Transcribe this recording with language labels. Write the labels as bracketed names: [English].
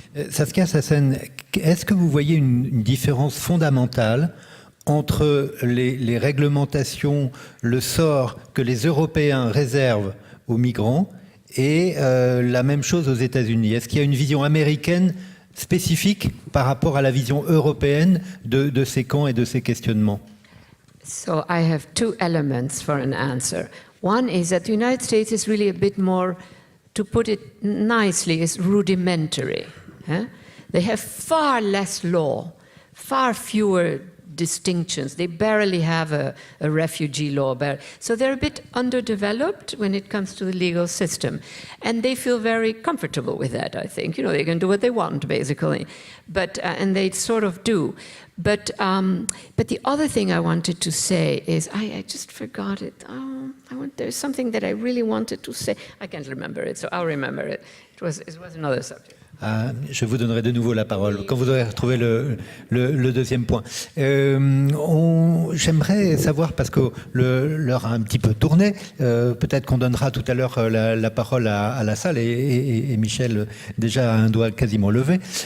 [French] Saskia Sassen, est-ce que vous voyez une différence fondamentale entre les réglementations, le sort que les Européens réservent aux migrants et la même chose aux États-Unis? Est-ce qu'il y a une vision américaine spécifique par rapport à la vision européenne de ces camps et de ces questionnements? [English] So I have two elements for an answer. One is that the United States is really a bit more, to put it nicely, is rudimentary. They have far less law, far fewer distinctions. They barely have a refugee law. So they're a bit underdeveloped when it comes to the legal system. And they feel very comfortable with that, I think. You know, they can do what they want, basically. But, and they sort of do. But the other thing I wanted to say is, I just forgot it. There's something that I really wanted to say. I can't remember it, so I'll remember it. It was another subject. [French] Je vous donnerai de nouveau la parole quand vous aurez retrouvé le deuxième point. J'aimerais savoir, parce que l'heure a un petit peu tourné, peut-être qu'on donnera tout à l'heure la parole à la salle, et Michel déjà a un doigt quasiment levé.